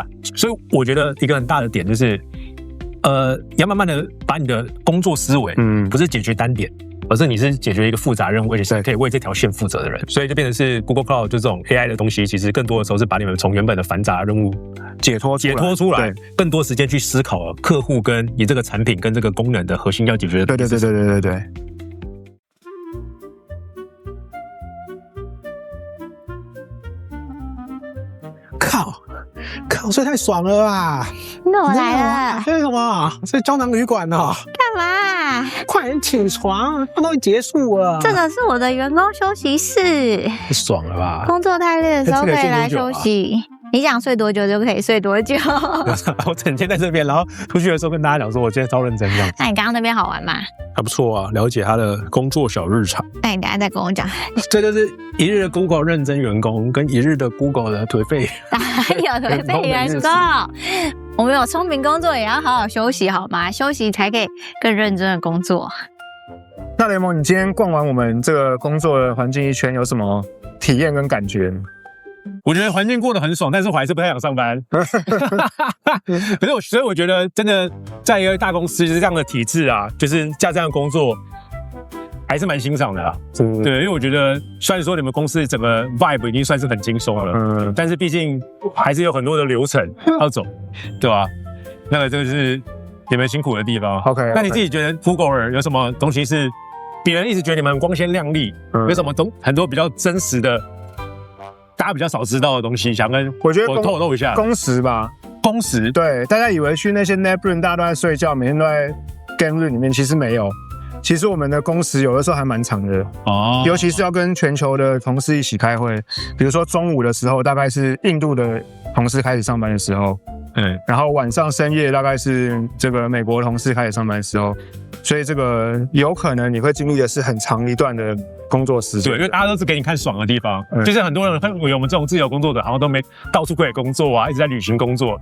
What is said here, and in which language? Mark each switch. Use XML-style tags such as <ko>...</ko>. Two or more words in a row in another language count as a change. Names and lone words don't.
<zh>所以我覺得一個很大的點就是你要慢慢的把你的工作思維，不是解決單點，而是你是解決一個複雜任務，而且是可以為這條線負責的人。所以就變成是 Google Cloud 就這種 AI 的東西，其實更多的時候是把你們從原本的繁雜的任務解脫出來，更多時間去思考客戶跟你這個產品跟這個功能的核心要解決的。對。靠，睡太爽了吧！那我來了。睡什麼？睡膠囊旅館哦。幹嘛？快點起床，都結束了。這個是我的員工休息室。爽了吧？工作太累的時候可以來休息。你想睡多久就可以睡多久。我整天在這邊，然後出去的時候跟大家講說，我今天超認真這樣。那你剛剛那邊好玩嗎？還不錯啊，了解他的工作小日常。那你等一下再跟我講。這就是一日的 Google 認真員工，跟一日的 Google 的頹廢。哪有頹廢員工？我們有聰明工作，也要好好休息，好嗎？休息才可以更認真的工作。那聯盟，你今天逛完我們這個工作的環境一圈，有什麼體驗跟感覺？我覺得環境過得很爽，但是我還是不太想上班。可是所以我覺得真的在一個大公司就是這樣的體制啊，就是這樣的工作，還是蠻欣賞的啦。對，因為我覺得雖然說你們公司整個 vibe 已經算是很輕鬆了，但是畢竟還是有很多的流程要走，對吧？那個就是你們辛苦的地方。OK， 那你自己覺得 Google 有什麼東西是別人一直覺得你們光鮮亮麗，有什麼很多比較真實的？大家比較少知道的東西，想跟我透露一下。工時吧，工時。對，大家以為去那些</zh> <en>nap room</en> <zh>大家都在睡覺，每天都在</zh> <en>game room</en> <zh>裡面，其實沒有。其實我們的工時有的時候還蠻長的哦，尤其是要跟全球的同事一起開會。比如說中午的時候，大概是印度的同事開始上班的時候，然後晚上深夜大概是這個美國同事開始上班的時候，所以這個有可能你會經歷的是很長一段的工作時間。對，因為大家都是給你看爽的地方，就是很多人會以為我們這種自由工作者好像都沒到處可以工作啊，一直在旅行工作。</zh>